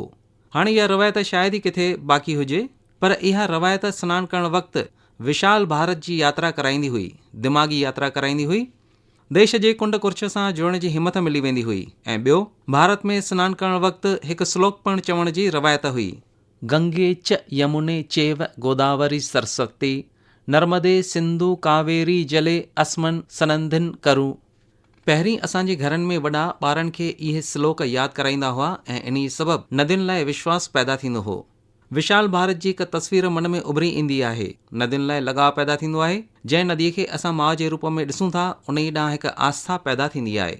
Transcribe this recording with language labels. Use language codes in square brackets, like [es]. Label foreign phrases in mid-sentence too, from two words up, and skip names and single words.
[sd] हाणे इहा रवायत शायदि ई किथे बाक़ी हुजे, पर इहा रवायत सनानु करण वक़्तु विशाल भारत जी यात्रा कराईंदी हुई, दिमाग़ी यात्रा कराईंदी हुई। देश जे कुंड कुर्छ सां जुड़ण जी हिमत मिली वेंदी हुई। ऐं ॿियो, भारत में सनानु करण वक़्तु हिकु श्लोक पिणु चवण जी रवायत हुई, [sa] गंगे च यमुने चेव गोदावरी सरस्वती नर्मदे सिंधु कावेरी जले अस्मन् सनंधिन करु। [sd] पहिरीं असांजे घरनि में वॾा ॿारनि खे इहे श्लोक यादि कराईंदा हुआ, ऐं इन सबबु नदियुनि लाइ विश्वास पैदा थींदो हो। विशाल भारत जी हिकु तस्वीर मन में उभरी ईंदी आहे। नदियुनि लाइ लॻाव पैदा थींदो आहे। जंहिं नदीअ खे असां माउ जे रूप में ॾिसूं था, उन ई ॾांहुं हिकु आस्था पैदा थींदी आहे।